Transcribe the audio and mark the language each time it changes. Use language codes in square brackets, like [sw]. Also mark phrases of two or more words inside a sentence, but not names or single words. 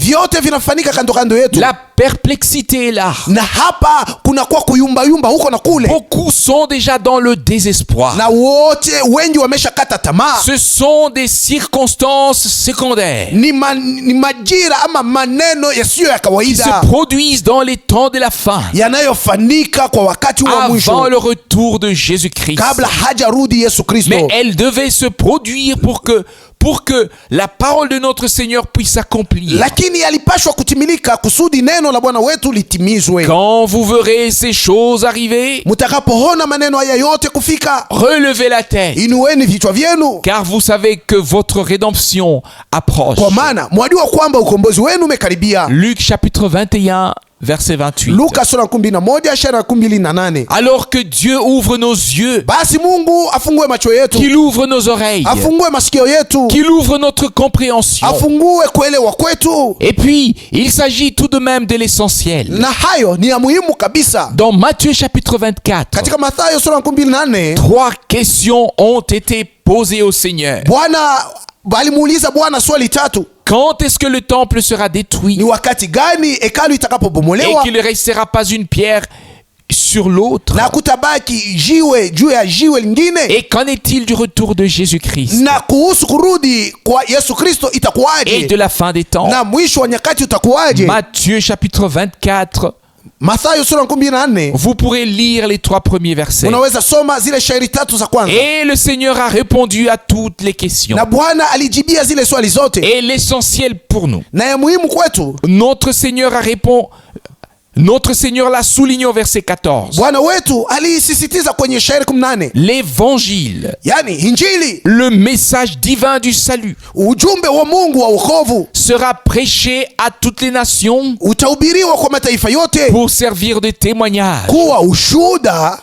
[sw] vyote vinafanyika kando kando yetu. [fr] La perplexité est là. [sw] Na hapa kunakuwa kuyumbayumba huko na kule. [fr] Beaucoup sont déjà dans le désespoir. [sw] Na wote wengi wameshakata tamaa. [fr] Ce sont des circonstances secondaires [sw] Ni majira ama maneno yasiyo ya [fr] qui [sw] kawaida [fr] se produisent dans les temps de la fin, [sw] yanayofanyika kwa wakati wa [fr] avant [sw] mwisho, [fr] le retour de Jésus-Christ. [sw] kabla hajarudi Yesu Kristo. [fr] Mais elles devaient se produire pour que la parole de notre Seigneur puisse s'accomplir. [sw] Lakini yalipashwa kutimilika kusudi neno la Bwana wetu litimizwe. [fr] Quand vous verrez ces choses arriver, [sw] Mutakapoona maneno haya yote kufika, [fr] relevez la tête, [sw] inueni vichwa vyenu, [fr] car vous savez que votre rédemption approche. [sw] kwa maana mwajua kwamba ukombozi wenu umekaribia. [fr] Luc chapitre 21, verset 28. [sw] Luka sura 11 aya 28. [fr] Alors que Dieu ouvre nos yeux, [sw] Basi Mungu afungue macho yetu, [fr] qu'il ouvre nos oreilles, [sw] afungue masikio yetu, [fr] qu'il ouvre notre compréhension. [sw] afungue kuelewa kwetu. [fr] Et puis, il s'agit tout de même de l'essentiel. [sw] Na hayo ni ya muhimu kabisa. [fr] Dans Matthieu chapitre 24, [sw] Katika Mathayo sura 28, [fr] 3 questions ont été posées au Seigneur. [sw] Bwana alimuuliza Bwana swali tatu. [fr] Quand est-ce que le temple sera détruit [sw] Ni wakati gani hekalu [fr] et [sw] itakapobomolewa [fr] qu'il ne restera pas une pierre sur l'autre? [sw] na kutabaki jiwe juu ya jiwe lingine? [fr] Et qu'en est-il du retour de Jésus-Christ [sw] Na kuhusu kurudi kwa Yesu Kristo [fr] et [sw] itakuwaje? [fr] de la fin des temps? [sw] Na mwisho wa nyakati utakuwaje? [fr] Matthieu chapitre 24, [sw] Mathayo sura 28, [fr] vous pourrez lire les 3 premiers versets. [sw] unaweza soma zile shairi tatu za kwanza. [fr] Et le Seigneur a répondu à toutes les questions. [sw] Na Bwana alijibia zile swali zote. [fr] Et l'essentiel pour nous, [sw] Na ya muhimu kwetu, [fr] notre Seigneur l'a souligné au verset 14. [sw] Bwana wetu alisisitiza kwenye shairi 18, [fr] L'évangile, [sw] yani Injili, [fr] le message divin du salut, [sw] ujumbe wa Mungu wa wokovu [fr] sera prêché à toutes les nations [sw] utahubiriwa kwa mataifa yote [fr] pour servir de témoignage. [sw] kuwa ushuhuda,